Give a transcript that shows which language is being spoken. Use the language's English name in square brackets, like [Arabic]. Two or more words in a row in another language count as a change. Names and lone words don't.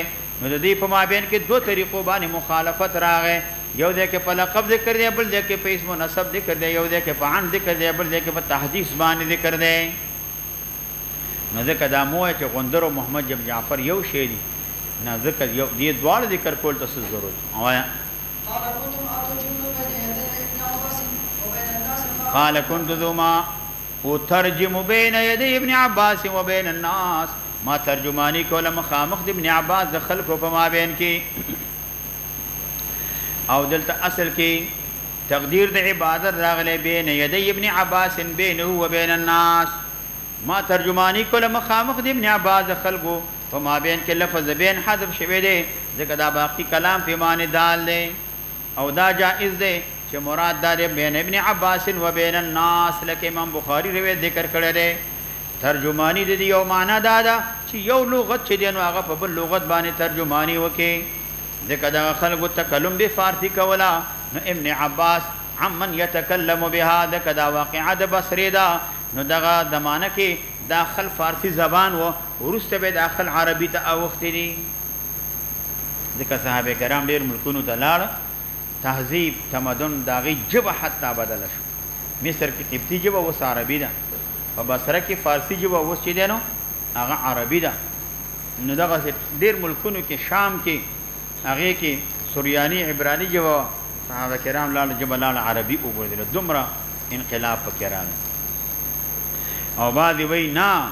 [Pashto] نو د دې په مابین کې دو طریقو باندې مخالفت راغی، یو دی کې په لقب ذکر دی، بل دی کې په اسم و نسب ذکر دی، یو دی کې په عن ذکر دی، بل دی کې په تحدیث باندې ذکر دی. نو ځکه دا موه چې غندر او محمد بن جعفر یو شی دي، نه ځکه یو دې دواړه ذکر کول ته څه ضرورت. [Arabic] قال كنت ذما اترجم بين يدي ابن عباس وبين الناس، [Pashto] ما ترجمانی کوله مخامخ د ابن عباس د خلکو په مابین کې. او دلته اصل کې تقدیر د عبادت راغلی [Arabic] بین یدی ابن عباس بینه وبین الناس، [Pashto] ما ترجمانی کوله مخامخ د ابن عباس د خلکو په مابین کې لفظ بین حذف شوی دی، ځکه دا باقی کلام په معنی دال دی. او دا جائز دی چې مراد دا دی [Arabic] بین ابن عباس و بین الناس، [Pashto] لکه امام بخاری روایت ذکر کړی دی. ترجمانی د دې یو معنا دا ده چې یو لغت چې دی نو هغه په بل لغت باندې ترجمانی وکړي، ځکه دغه خلکو تکلم به فارسی کوله. [Arabic] نو ابن عباس عمن یتکلم بها، [Pashto] دغه دا واقعه د بصرې ده، نو دغه زمانه کې داخل فارسی زبان و، وروسته به داخل عربي ته اوښتې دي. ځکه صحابه کرام ډېر ملکونو ته لاړ تهذیب تمدن د هغې ژبه حتی بدله شو مصر کې قبطي ژبه اوس عربي ده په بصره کې فارسي ژبه اوس چې دی نو هغه عربي ده نو دغسې ډېر ملکونو کې شام کې هغې کې سوریاني عبراني ژبه صحابه کرام لاړه ژبه لاړه عربي وګرځېده دومره انقلاب پکې راغی او بعضې وایي نه